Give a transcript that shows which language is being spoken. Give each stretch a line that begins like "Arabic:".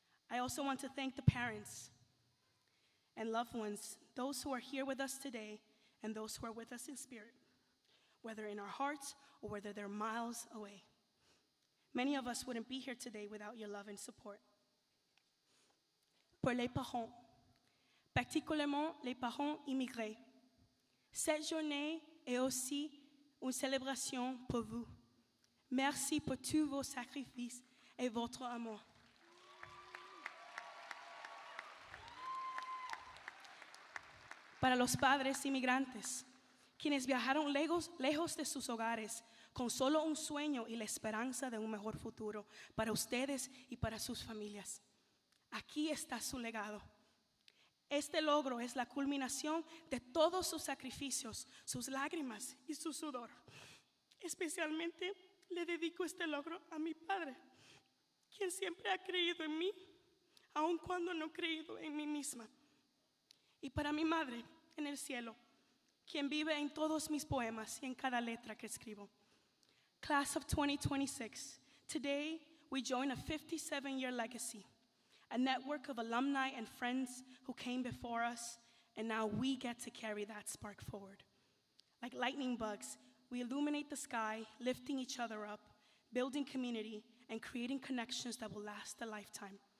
English: I also want to thank the parents and loved ones, those who are here with us today, and those who are with us in spirit, whether in our hearts or whether they're miles away. Many of us wouldn't be here today without your love and support.
French: Pour les parents, particulièrement les parents immigrés, cette journée est aussi une célébration pour vous. Merci pour tous vos sacrifices et votre amour.
Spanish: Para los padres inmigrantes, quienes viajaron lejos de sus hogares con solo un sueño y la esperanza de un mejor futuro para ustedes y para sus familias. Aquí está su legado. Este logro es la culminación de todos sus sacrificios, sus lágrimas y su sudor. Especialmente le dedico este logro a mi padre, quien siempre ha creído en mí, aun cuando no he creído en mí misma. Y para mi madre en el cielo, quien vive en todos mis poemas y en cada letra que escribo.
English: Class of 2026, today we join a 57-year legacy, a network of alumni and friends who came before us, and now we get to carry that spark forward. Like lightning bugs, we illuminate the sky, lifting each other up, building community, and creating connections that will last a lifetime.